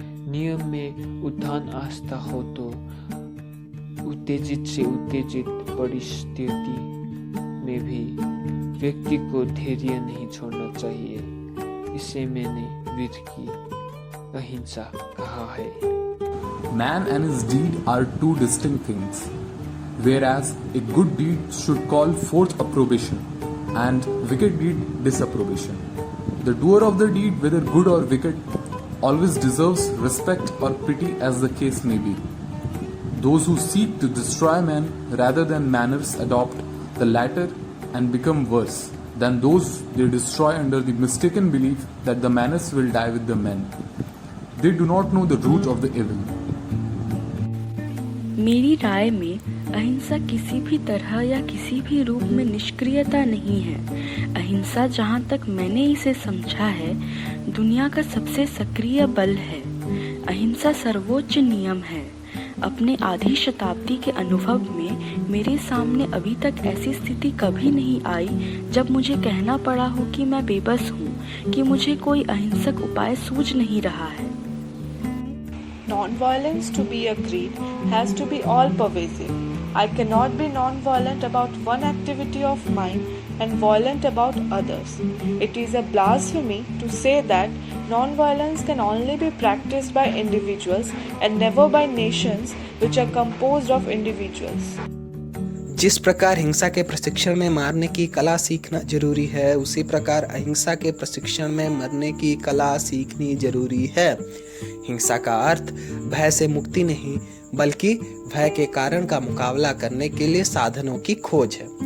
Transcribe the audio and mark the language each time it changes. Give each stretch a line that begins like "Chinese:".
Hindi: नियम में उत्थान आस्था हो तो उत्तेजित से उत्तेजित परिस्थिति में भी व्यक्ति को धैर्य नहीं छोड़ना चाहिए। इसे मैंने वीर की अहिंसा कहा है।
English: Man and his deed are two distinct things, whereas a good deed should call forth approbation and wicked deed disapprobation. The doer of the deed, whether good or wicked, always deserves respect or pity as the case may be. Those who seek to destroy man rather than manners adopt the latter and become worse than those they destroy under the mistaken belief that the manners will die with the men. They do not know the root of the evil.
Hindi: मेरी राय में अहिंसा किसी भी तरह या किसी भी रूप में निष्क्रियता नहीं है। अहिंसा जहाँ तक मैंने इसे समझा है, दुनिया का सबसे सक्रिय बल है। अहिंसा सर्वोच्च नियम है। अपने आधी शताब्दी के अनुभव में मेरे सामने अभी तक ऐसी स्थिति कभी नहीं आई जब मुझे कहना पड़ा हो कि मैं बेबस हूँ, कि मुझे कोई अहिंसक उपाय सूझ नहीं रहा है।
English: Non-violence, to be agreed, has to be all-pervasive. I cannot be non-violent about one activity of mine and violent about others. It is a blasphemy to say that non-violence can only be practiced by individuals and never by nations which are composed of individuals.
Hindi: जिस प्रकार हिंसा के प्रशिक्षण में मारने की कला सीखना जरूरी है, उसी प्रकार अहिंसा के प्रशिक्षण में मरने की कला सीखनी जरूरी है। हिंसा का अर्थ भय से मुक्ति नहीं, बल्कि भय के कारण का मुकाबला करने के लिए साधनों की खोज है।